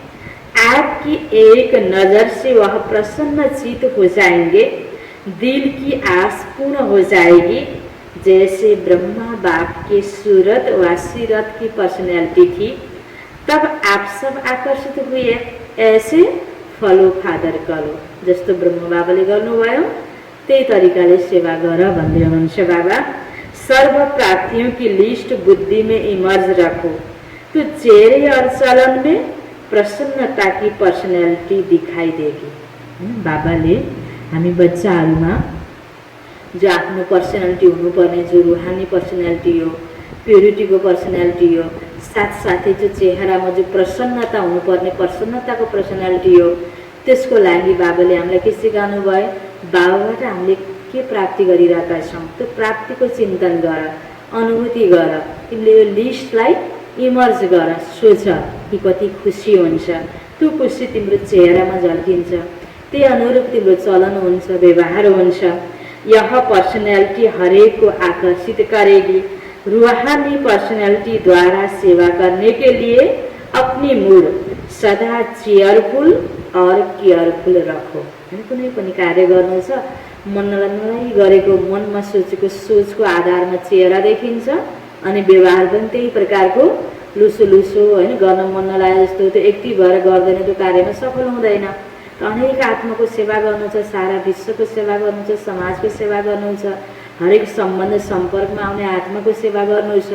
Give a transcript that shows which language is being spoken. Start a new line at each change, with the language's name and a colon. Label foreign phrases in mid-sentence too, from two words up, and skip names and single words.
Hindi: आपकी एक नज़र से वह प्रसन्नचित हो जाएंगे। दिल की आस पूर्ण हो जाएगी। जैसे ब्रह्मा बाप के सूरत व सीरत की पर्सनैलिटी थी, तब आप सब आकर्षित हुए। ऐसे
English: follow father
Hindi: करो,
Nepali: जस्तो ब्रह्म बाबाले गर्नुभयो त्यही तरिकाले सेवा गर भन्दै हुनुहुन्छ बाबा।
Hindi: सर्व प्राप्तियों की लिस्ट बुद्धि में इमर्ज रखो तो चेहरे और चलन में प्रसन्नता की पर्सनैलिटी दिखाई देगी।
Nepali: बाबाले हामी बच्चाहरूमा जो आफ्नो पर्सनालिटी हुनुपर्ने, जो रूहानी पर्सनालिटी हो, प्युरिटीको पर्सनालिटी हो, साथसाथै जो चेहरामा जो प्रसन्नता हुनुपर्ने प्रसन्नताको पर्सनालिटी हो, त्यसको लागि बाबाले हामीलाई के सिकाउनु भयो? बाबाबाट हामीले के प्राप्ति गरिरहेका छौँ त्यो प्राप्तिको चिन्तन गर, अनुभूति गर। तिमीले यो लिस्टलाई इमर्ज गर, सोच कि कति खुसी हुन्छ। त्यो खुसी तिम्रो चेहरामा झल्किन्छ, त्यही अनुरूप तिम्रो चलन हुन्छ, व्यवहार हुन्छ।
Hindi: यह पर्सनैलिटी हरेक को आकर्षित करेगी। रूहानी पर्सनैलिटी द्वारा सेवा करने के लिए अपनी मूड सदा चेयरफुल और केयरफुल रखो।
Nepali: कुनै पनि कार्य गर्नु छ, मनलाई नराई गरेको, मनमा सोचेको सोचको आधारमा चेहरा देखिन्छ अनि व्यवहार पनि त्यही प्रकारको लुसो लुसो हैन, गर्न मन नलागे जस्तो त्यो एक्टिभ भएर गर्दैन, त्यो कार्यमा सफल हुँदैन। अनेक आत्माको सेवा गर्नु छ, सारा विश्वको सेवा गर्नु छ, समाजको सेवा गर्नु छ, हरेक सम्बन्ध सम्पर्कमा आउने आत्माको सेवा गर्नु छ।